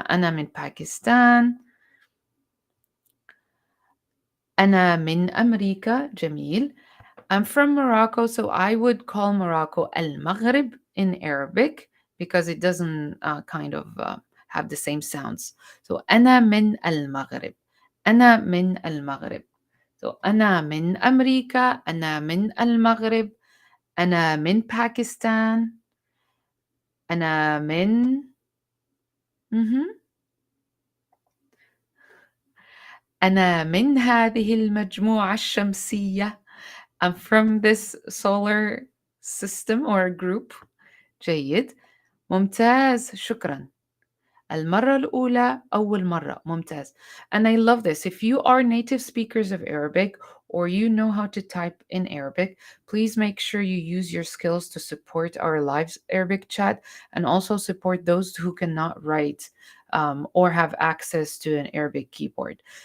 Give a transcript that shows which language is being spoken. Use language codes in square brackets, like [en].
[ar] أنا من باكستان. أنا من أمريكا. جميل. [en] I'm from Morocco, so I would call Morocco al-Maghrib in Arabic because it doesn't have the same sounds. [ar] So أنا من المغرب. أنا من المغرب. So أنا من أمريكا. أنا من المغرب. أنا من باكستان. أنا من أنا من هذه المجموعة الشمسية. [en] I'm from this solar system or group. [ar] جيد. ممتاز. شكرا. المرة الأولى أول مرة. ممتاز. [en] And I love this. If you are native speakers of Arabic or you know how to type in Arabic, please make sure you use your skills to support our live Arabic chat and also support those who cannot write or have access to an Arabic keyboard.